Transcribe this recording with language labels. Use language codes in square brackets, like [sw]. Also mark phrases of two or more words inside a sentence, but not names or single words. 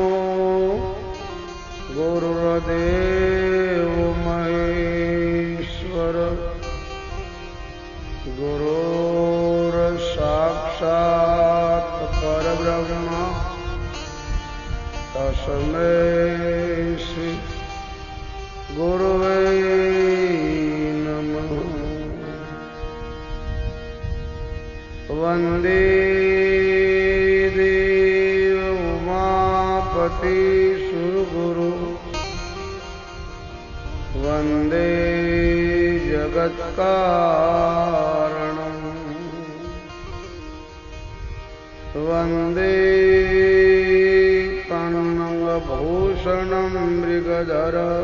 [sa] ગુરુર્દેવો મહેશ્વર ગુરુર્સાક્ષાત પરબ્રહ્મ તસ્મૈ શ્રી ગુરવે નમઃ. वन्दे देव उमापति सुरगुरु वन्दे जगत्कारणम् वन्दे कण्वभूषणं मृगधर